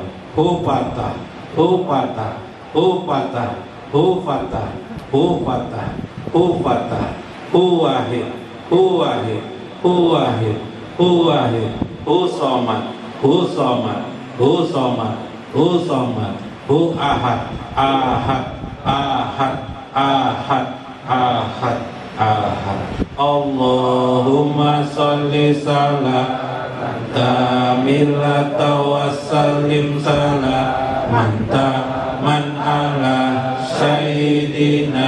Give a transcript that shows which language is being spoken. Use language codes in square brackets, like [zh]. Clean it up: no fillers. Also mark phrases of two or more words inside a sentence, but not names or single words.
[ar] هو فتاح هو فتاح هو فتاح هو فتاح هو فتاح هو فتاح هو واحد هو واحد هو واحد هو واحد هو صمد هو صمد هو صمد هو صمد هو أحد أحد أحد أحد أحد أحد. اللهم صل صلاة كاملة وسلم سلاما تاما على سيدنا